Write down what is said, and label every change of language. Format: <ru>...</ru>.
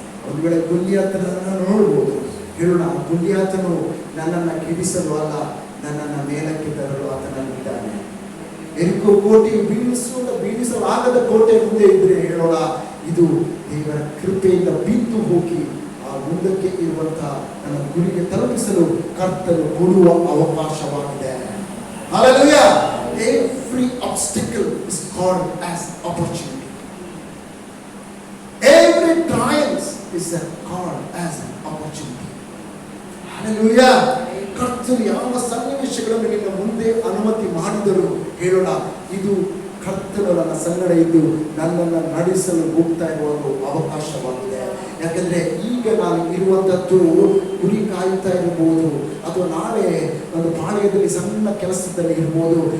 <kn>ಒಂದು ವೇಳೆ ಗುಲ್ಯಾತನನ್ನು ನೋಡ್ಬೋದು. ಹೇಳೋಣ, ಗುಲ್ಯಾತನು ನನ್ನನ್ನು ಕೆಡಿಸಲು ಅಲ್ಲ, ನನ್ನನ್ನು ಮೇಲಕ್ಕೆ ತರಲು ಆತನಲ್ಲಿದ್ದಾನೆ. ಎರಿಕೋ ಕೋಟೆಯು ಬೀಳಿಸಲಾಗದ ಕೋಟೆ ಮುಂದೆ ಇದ್ರೆ ಹೇಳೋಣ, ಇದು ದೇವರ ಕೃಪೆಯಿಂದ ಬಿದ್ದು ಹೋಗಿ ಆ ಮುಂದಕ್ಕೆ ಇರುವಂತಹ ನನ್ನ ಗುರಿಗೆ ತಲುಪಿಸಲು ಕರ್ತನು ಕೊಡುವ ಅವಕಾಶವಾಗಿದೆ.</kn> <en>Hallelujah! Every obstacle is called as opportunity. Every triumph is called as an opportunity. Hallelujah!</en> <kn>ಕರ್ತನು ಯಾವ ಸನ್ನಿವೇಶಗಳನ್ನು ನಿನ್ನ ಮುಂದೆ ಅನುಮತಿ ಮಾಡಿದರು ಹೇಳೋಣ, ಇದು ಕರ್ತನು ನನ್ನ ಸಂಗಡ ಇದ್ದು ನನ್ನನ್ನು ನಡೆಸಲು ಹೋಗ್ತಾ ಇರುವ ಒಂದು ಅವಕಾಶವಾಗಿದೆ. ಯಾಕಂದ್ರೆ ಈಗ ನಾನು ಇರುವಂಥದ್ದು ಗುರಿ ಕಾಯುತ್ತಾ ಇರ್ಬೋದು, ಅಥವಾ ನಾಳೆ ಒಂದು ಪಾಳ್ಯದಲ್ಲಿ ಸಣ್ಣ ಕೆಲಸದಲ್ಲಿ ಇರ್ಬೋದು.</kn>